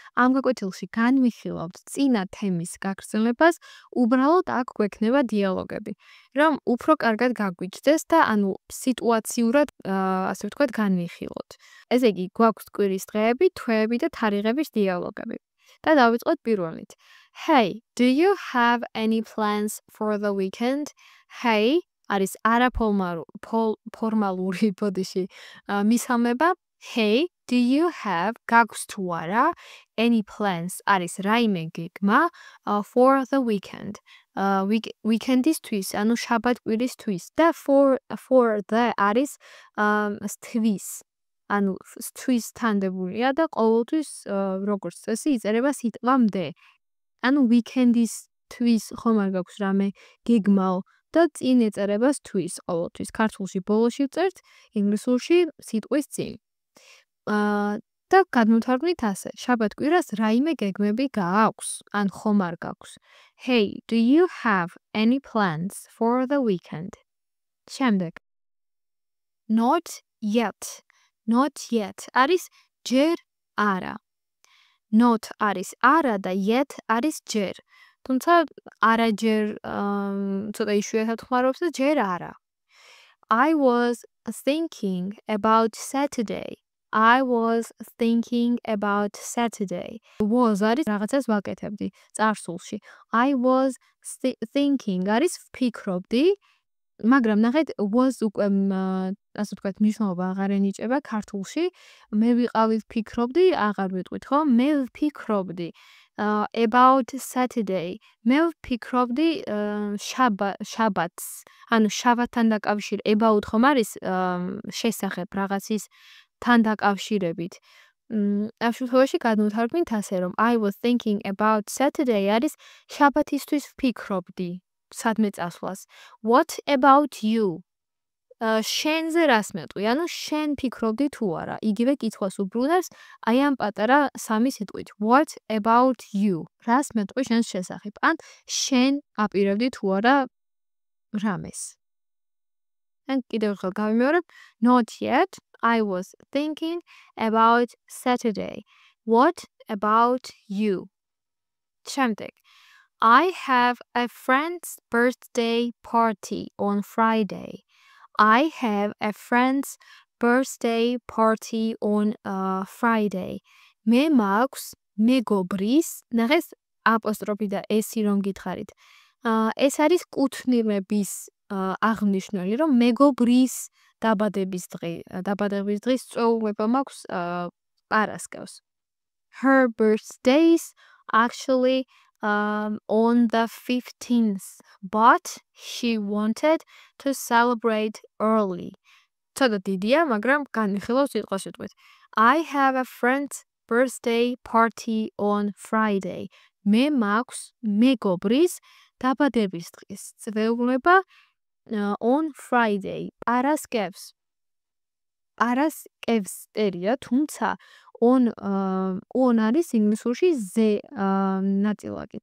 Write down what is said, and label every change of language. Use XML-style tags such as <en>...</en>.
<ka>ამ გაკვეთილში განვიხილავთ წინა თემის გაგრძელებას, უბრალოდ აქ გვექნება დიალოგები, რომ უფრო კარგად გაგვიჯდეს და სიტუაციურად, ასე ვთქვათ, განვიხილოთ. ესე იგი, გვაქვს კვირის დღეები, თვეები და თარიღების დიალოგები. და დავიწყოთ პირველით.</ka> <en>Hey, do you have any plans for the weekend?</en> <ka>Hey არის არაფორმალური ბოდიში მისამება.</ka> <en>Hey, do you have</en> <ka>გაქვს თუ არა</ka> <en>any plans</en> <ka>არის რაიმე გეგმა</ka> <en>for the weekend?</en> <ka>weekend-ისთვის, ანუ შაბათ-კვირისთვის და for the არის თვის. ანუ თვის თანდებულია და ყოველთვის როგორც წესი იწერება სიტყვამდე. ანუ weekend-ისთვის ხომ არ გაქვს რამე გეგმაო და წინ ეწერება თვის ყოველთვის. ქართულში ბოლოში ვწერთ, ინგლისურში სიტყვის წინ. და გადმოვთარგმნით ასე. შაბათ-კვირას რაიმე გეგმები გააქვს? ან ხომ არ გაქვს?</ka> <en>Hey, do you have any plans for the weekend?</en> <ka>შემდეგ.</ka> <en>Not yet. Not yet.</en> <ka>არის ჯერ არა. Not არის არა და yet არის ჯერ. თუმცა არაჯერ ცოტა იშვიათად ხმარობს და ჯერ არა.</ka> <en>I was thinking about Saturday. I was thinking about Saturday.</en> <ka>Was არის რაღაცას ვაკეთებდი წარსულში.</ka> <en>I was thinking</en> <ka>არის ვფიქრობდი, მაგრამ ნახეთ was უკვე ასე ვთქვათ მნიშვნელობა აღარ ენიჭება ქართულში. მე ვიყავი ვფიქრობდი, აღარ ვიტყვით, ხო? მე ვფიქრობდი</ka> <en>about Saturday.</en> <ka>მე ვფიქრობდი შაბათს. ანუ შაბათთან დაკავშირებით about ხომ არის შესახებ რაღაცის თან დაკავშირებით. ამ შემთხვევაში გადმოვთარგმნით ასე, რომ</ka> <en>I was thinking about Saturday</en> <ka>არის შაბათისთვის ვფიქრობდი სადმე წასვლას.</ka> <en>What about you?</en> <ka>შენზე რას მეტყვი? ანუ შენ ფიქრობდი თუ არა? იგივე კითხვას უბრუნებს აი ამ პატარა სამი სიტყვით.</ka> <en>What about you?</en> <ka>რას მეტყვი შენს შესახებ? ან შენ აპირებდი თუ არა რამეს? ან კიდევ ერთხელ გავიმეორებ.</ka> <en>Not yet. I was thinking about Saturday. What about you?</en> <ka>შემდეგ.</ka> <en>I have a friend's birthday party on Friday. I have a friend's birthday party on Friday.</en> <ka>მე მაქვს მეგობრის, ნახეს აპოსტროფი და ესი რომ გითხარით. ეს არის კუთვნილების აღნიშნული, რომ მეგობრის დაბადების დღის წვეულება მაქვს პარასკევს.</ka> <en>Her birthday's actually on the 15th, but she wanted to celebrate early.</en> <ka>ცოტა დიდია, მაგრამ განვიხილავ სიტყვასიტყვით.</ka> <en>I have a friend's birthday party on Friday.</en> <ka>მე მაქვს მეგობრის დაბადების დღის წვეულება</ka> <en>on Friday.</en> <ka>პარასკევს. პარასკევს წერია, თუმცა on არის ინგლისურში ზე ნაწილაკი.</ka>